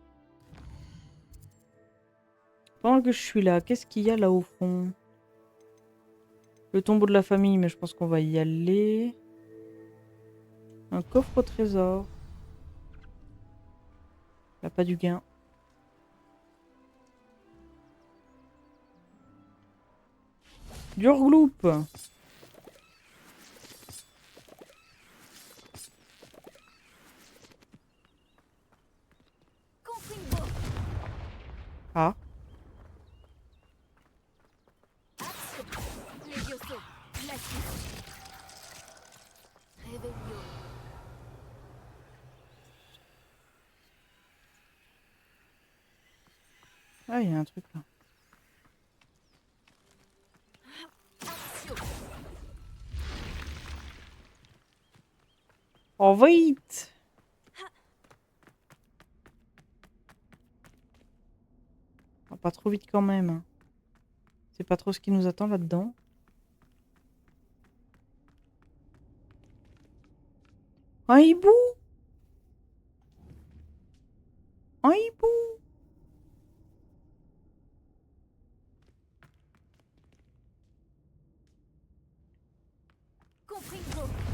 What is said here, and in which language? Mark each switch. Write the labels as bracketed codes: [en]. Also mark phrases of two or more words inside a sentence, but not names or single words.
[fr] Pendant que je suis là, qu'est-ce qu'il y a là au fond? Le tombeau de la famille, mais je pense qu'on va y aller. Un coffre au trésor. Là, pas du gain. Durgloop. Confringo. Ah. Axio. Levioso. Glacius. Revelio. Ah, il y a un truc là. Axio. Oh, vite! Oh, pas trop vite quand même. Hein. C'est pas trop ce qui nous attend là-dedans. Un hibou! Un hibou! Confringo.